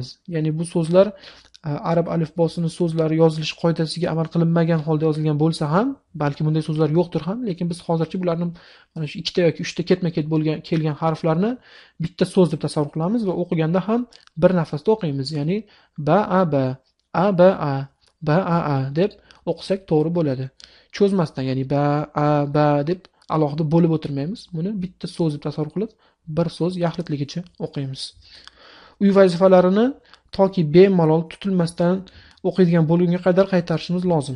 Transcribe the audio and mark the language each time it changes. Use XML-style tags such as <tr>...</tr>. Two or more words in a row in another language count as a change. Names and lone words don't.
<uz>Ya'ni bu so'zlar arab alifbosining so'zlari yozilish qoidasiga amal qilinmagan holda yozilgan bo'lsa ham, balki bunday so'zlar yo'qdir ham, lekin biz hozircha bularni mana shu 2 ta yoki 3 ta ketma-ket kelgan harflarni bitta so'z deb tasavvur qilamiz va o'qiganda ham bir nafasda o'qiymiz. Ya'ni ba a ba, a ba a, ba a deb o'qisak to'g'ri bo'ladi. Cho'zmasdan, ya'ni ba deb alohida bo'lib o'tirmaymiz. Buni bitta so'z deb tasavvur qilib, bir so'z yaxlitligicha o'qiymiz. Uy vazifalarini toki bemalol tutilmasdan o'qiydigan bo'lgunga qadar qaytarishimiz lozim.</uz>